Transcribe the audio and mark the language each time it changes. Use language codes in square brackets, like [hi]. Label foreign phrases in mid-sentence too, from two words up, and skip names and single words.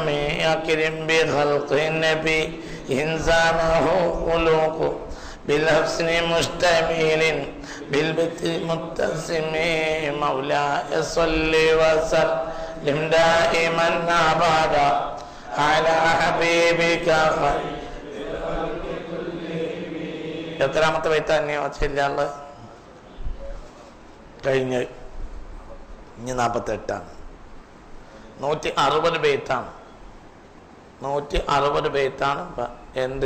[ar] أكرم بخلق النبي إنسانه خلق بالحسن مشتمل بالبت متسم. مولاي صل وسلم دائما أبدا على حبيبك خير. [ml] എത്രാമത്തെ ബൈത്താന്യ വച്ചില്ല കഴിഞ്ഞ്? ഇനി 48ആണ്. 160 ബൈത്താണ്. 160 ബൈത്താണ്. എന്ത്?